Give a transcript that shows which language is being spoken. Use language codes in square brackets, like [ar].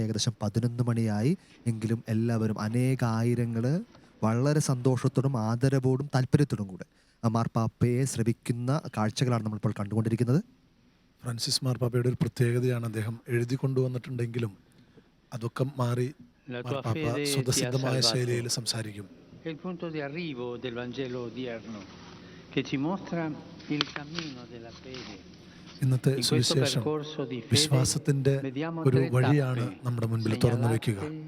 [ml] ഏകദേശം 11 മണിയായി. എങ്കിലും എല്ലാവരും അനേകായിരങ്ങൾ വളരെ സന്തോഷത്തോടും ആദരവോടും താല്പര്യത്തോടും കൂടെ മാർപ്പാപ്പയെ ശ്രവിക്കുന്ന കാഴ്ചകളാണ് നമ്മളിപ്പോൾ കണ്ടുകൊണ്ടിരിക്കുന്നത്. ഫ്രാൻസിസ് മാർപ്പാപ്പയുടെ ഒരു പ്രത്യേകതയാണ്, അദ്ദേഹം എഴുതി കൊണ്ടുവന്നിട്ടുണ്ടെങ്കിലും അതൊക്കെ മാറി മാർപ്പാപ്പ സ്വതസിദ്ധമായ ശൈലിയിൽ സംസാരിക്കും. [it] Il punto di arrivo del Vangelo odierno che ci mostra il cammino della fede. [ml] ഇന്നത്തെ സുവിശേഷം വിശ്വാസത്തിന്റെ ഒരു വഴിയാണ് നമ്മുടെ മുൻപിൽ തുറന്നു വയ്ക്കുക.